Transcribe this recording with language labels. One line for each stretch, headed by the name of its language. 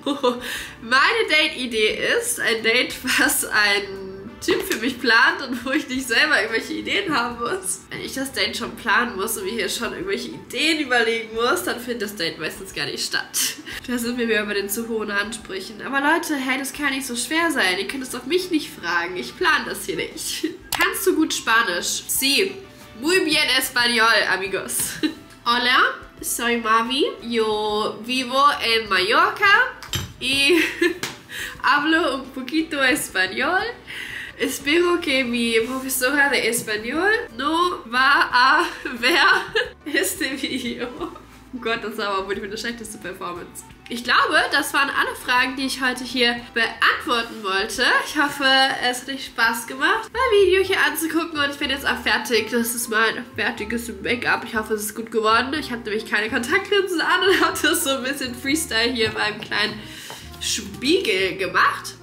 German: Meine Date-Idee ist ein Date, was ein Typ für mich plant und wo ich nicht selber irgendwelche Ideen haben muss. Wenn ich das Date schon planen muss und mir hier schon irgendwelche Ideen überlegen muss, dann findet das Date meistens gar nicht statt. Da sind wir wieder bei den zu hohen Ansprüchen. Aber Leute, hey, das kann nicht so schwer sein. Ihr könnt es doch mich nicht fragen. Ich plane das hier nicht. Kannst du gut Spanisch? Sí.
Spanish: Muy bien español, amigos. Hola. Soy Mavi, yo vivo en Mallorca y hablo un poquito español. Espero que mi profesora de español no va a ver este video.
German: Oh Gott, das war aber wohl meine schlechteste Performance. Ich glaube, das waren alle Fragen, die ich heute hier beantworten wollte. Ich hoffe, es hat euch Spaß gemacht, mein Video hier anzugucken, und ich bin jetzt auch fertig. Das ist mein fertiges Make-up. Ich hoffe, es ist gut geworden. Ich habe nämlich keine Kontaktlinsen an und habe das so ein bisschen Freestyle hier beim kleinen Spiegel gemacht.